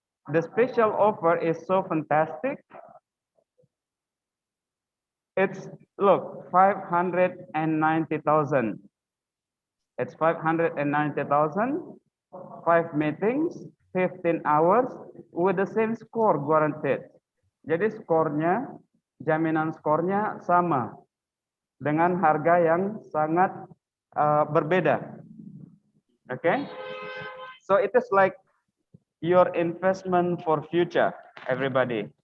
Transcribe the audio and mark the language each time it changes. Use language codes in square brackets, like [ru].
[en] The special offer is so fantastic. It's, look, 590,000. It's 590,000, 5 meetings, 15 hours with the same score guaranteed. [id] Jadi skornya, jaminan skornya sama dengan harga yang sangat berbeda. [en] Okay? So it is like your investment for future, everybody.